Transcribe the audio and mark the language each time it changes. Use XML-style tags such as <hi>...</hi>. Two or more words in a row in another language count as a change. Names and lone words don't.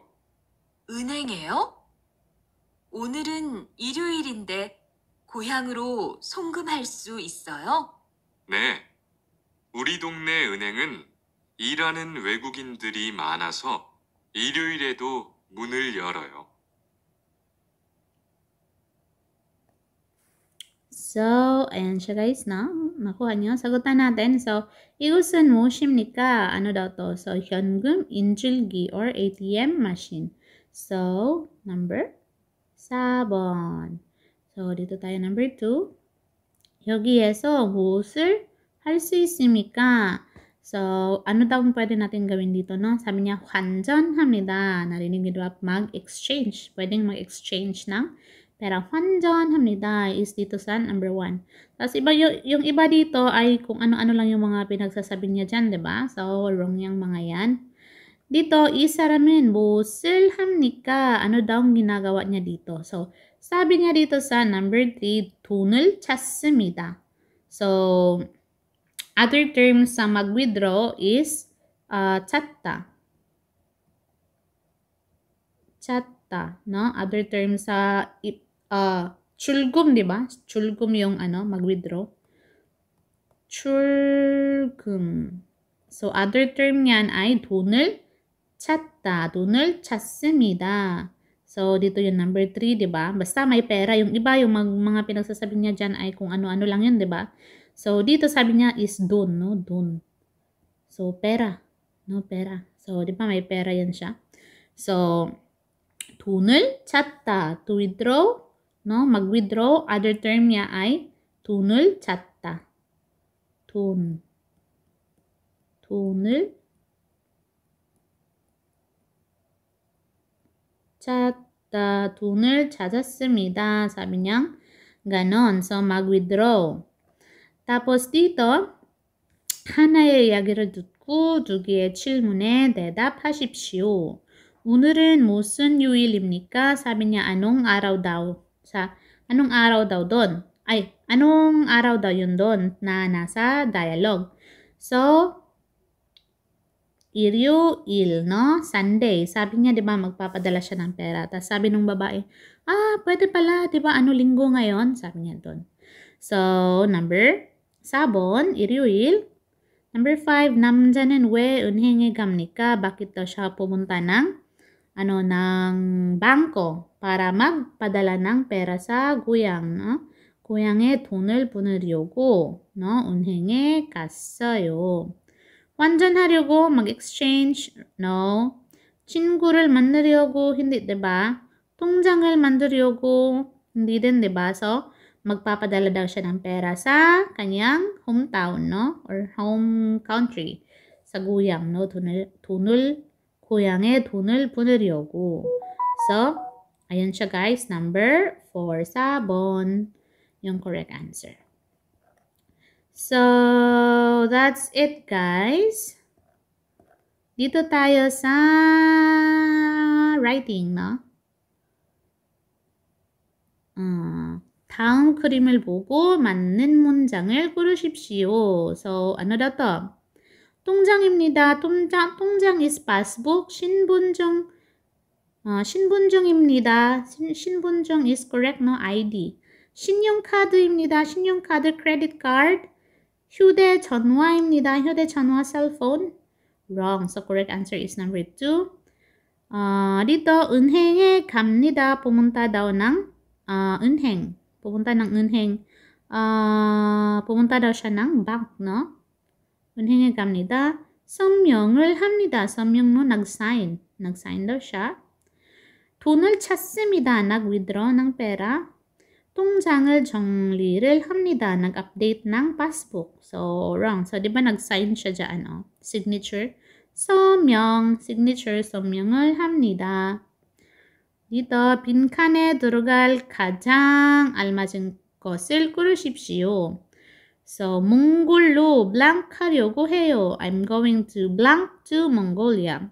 <ko>은행에요? 오늘은 일요일인데 고향으로 송금할 수 있어요? 네. 우리 동네 은행은 일하는 외국인들이 많아서 일요일에도 문을 열어요.</ko> <tl>So, ayan siya guys, no? Nakuha niyo. Sagutan natin. So, iusan mo mu십니까? Ano daw to? So,</tl> <ko>현금 인출기 or</ko> <en>ATM machine. So, number 4번. So,</en> <tl>dito tayo number 2.</tl> <ko>여기에서 무엇을 할 수 있습니까?</ko> <tl>So, ano daw pwede natin gawin dito, no? Sabi niya, 환전합니다. Narinig niyo ba? Mag-exchange. Pwedeng mag-exchange ng pera. 환전합니다 is dito sa number 1. Tapos iba yung iba dito ay kung ano-ano lang yung mga pinagsasabi niya dyan, diba? So, wrong yung mga yan. Dito,</tl> <ko>이 사람은 무엇을 합니까?</ko> <tl>Ano daw ang ginagawa niya dito? So, sabi niya dito sa number 3,</tl> <ko>돈을 찾습니다.</ko> <tl>So,</tl> <en>other terms</en> <tl>sa mag-withdraw is 찾다.</tl> <ko>찾다,</ko> <tl>no?</tl> <en>Other terms</en> <tl>sa 출금, di ba? 출금 yung mag-withdraw. 출금. So,</tl> <en>other term</en> <tl>yan ay 돈을 찾다.</tl> <ko>돈을 찾습니다.</ko> <tl>So, dito yung number 3, di ba? Basta may pera. Yung iba, yung mga pinagsasabi niya dyan ay kung ano-ano lang yun, di ba? So, dito sabi niya is 돈, no? 돈. So, pera. No, pera. So, di ba may pera yan siya? So,</tl> <ko>돈을 찾다.</ko> <en>To withdraw,</en> <tl>no? Mag-withdraw.</tl> <en>Other term</en> <tl>niya ay</tl> <ko>돈을 찾다. 돈. 돈을 찾다. 돈을 찾았습니다.</ko> <tl>Sabi niya, ganon. So, mag-withdraw. Tapos dito,</tl> <ko>하나의 이야기를 듣고 2개의 질문에 대답하십시오. 오늘은 무슨 요일입니까?</ko> <tl>Sabi niya, anong araw daw? Anong araw daw doon? Anong araw daw yun doon na nasa dialogue? So, 일요일, no? Sunday. Sabi niya, di ba, magpapadala siya ng pera. Tapos sabi nung babae, pwede pala, di ba, linggo ngayon? Sabi niya doon. So, number 4,</tl> <ko>일요일. Number 5, 남자는 왜 은행에 갑니까?</ko> <tl>Bakit daw siya pumunta ng bangko para magpadala ng pera sa 고향, no?</tl> <ko>고향에 돈을 보내려고, no? 은행에 갔어요. 환전하려고, mag-exchange, no? 친구를 만나려고,</ko> <tl>hindi, diba?</tl> <ko>통장을 만들려고,</ko> <tl>hindi din, diba? So, magpapadala daw siya ng pera sa kanyang hometown, no?</tl> <en>Or home country.</en> <tl>Sa 고향, no?</tl> <ko>고향에 돈을 보내려고.</ko> <tl>So, ayan siya guys. Number 4, 4번.</tl> <en>Yung correct answer. So, that's it guys.</en> <tl>Dito tayo sa writing, no?</tl> <ko>다음 그림을 보고 맞는 문장을 고르십시오.</ko> <tl>So, ano daw to?</tl> <ko>통장입니다. 통장</ko> <en>is passbook.</en> <ko>신분증입니다. 신분증 is correct, no? ID. 신용카드입니다. 신용카드,</ko> <en>credit card.</en> <ko>휴대전화입니다. 휴대전화,</ko> <en>cell phone. Wrong. So, correct answer is number 2.</en> <tl>dito,</tl> <ko>은행에 갑니다.</ko> <tl>pumunta daw ng 은행. Pupunta ng 은행. pumunta daw siya ng bank, no?</tl> <ko>은행에 갑니다. 서명을 합니다. 서명,</ko> <tl>no? Nag-sign. Nag-sign daw siya.</tl> <ko>돈을 찾습니다.</ko> <tl>Nag-withdraw ng pera.</tl> <ko>통장을 정리를 합니다.</ko> <tl>Nag-update ng passbook. So, wrong. So, di ba nag-sign siya dyan, oh?</tl> <en>Signature.</en> <ko>서명, signature, 서명을 합니다. dito, 빈칸에 들어갈 가장 알맞은 것을 꾸르십시오. So, 몽골로 blank 하려고 해요.</ko> <en>I'm going to blank to Mongolia.</en>